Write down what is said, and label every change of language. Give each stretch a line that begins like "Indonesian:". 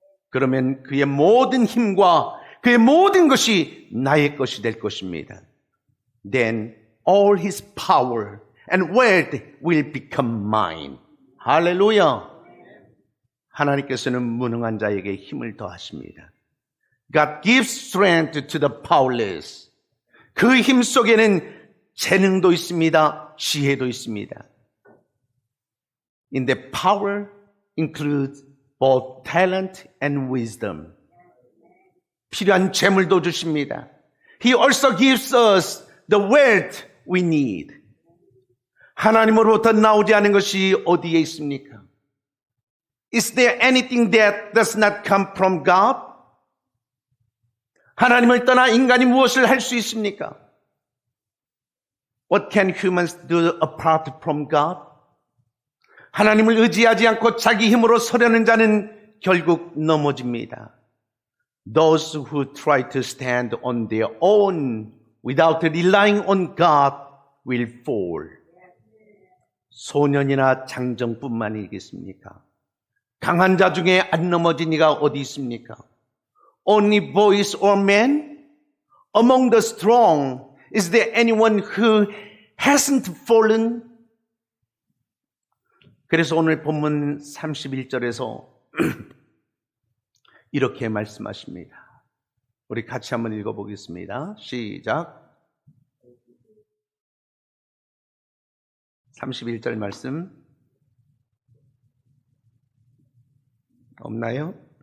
Korean: 그러면 그의 모든 힘과 그의 모든 것이 나의 것이 될 것입니다.
English: Then all His power and wealth will become mine. 할렐루야.
Korean: 하나님께서는 무능한 자에게 힘을 더하십니다.
English: God gives strength to the powerless.
Korean: 그 힘 속에는 재능도 있습니다. 지혜도 있습니다.
English: In the power includes both talent and wisdom.
Korean: 필요한 재물도 주십니다.
English: He also gives us the wealth we need.
Korean: 하나님으로부터 나오지 않은 것이 어디에 있습니까?
English: Is there anything that does not come from God?
Korean: 하나님을 떠나 인간이 무엇을 할 수 있습니까?
English: What can humans do apart from God?
Korean: 하나님을 의지하지 않고 자기 힘으로 서려는 자는 결국 넘어집니다.
English: Those who try to stand on their own without relying on God will fall.
Korean: 소년이나 장정뿐만이겠습니까? 강한 자 중에 안 넘어진 이가 어디 있습니까?
English: Only boys or men? Among the strong, is there anyone who hasn't fallen?
Korean: 그래서 오늘 본문 31절에서 이렇게 말씀하십니다. 우리 같이 한번 읽어보겠습니다. 시작. 31절 말씀 없나요?